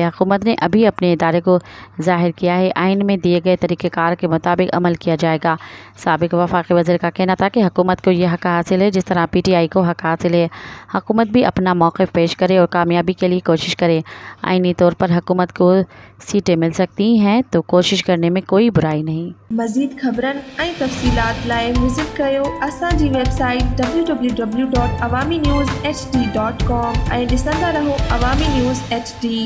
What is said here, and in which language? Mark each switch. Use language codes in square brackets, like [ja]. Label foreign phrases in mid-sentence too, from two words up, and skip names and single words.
[ur] حکومت نے ابھی اپنے ادارے کو ظاہر کیا ہے، آئین میں دیے گئے طریقہ کار کے مطابق عمل کیا جائے گا۔ سابق وفاقی وزیر کا کہنا تھا کہ حکومت کو یہ حق حاصل ہے جس طرح پی ٹی آئی کو حق حاصل ہے۔ حکومت بھی اپنا موقف پیش کرے اور کامیابی کے لیے کوشش کرے۔ آئینی طور پر حکومت کو سیٹیں مل سکتی ہیں تو کوشش کرنے میں کوئی برائی نہیں۔ [sd] مزید خبرن ऐं तफ़सीलात लाइ विज़िट कयो असांजी वेबसाइट www.awamiNewsHD.com ऐं ॾिसंदा रहो अवामी न्यूज़ HD।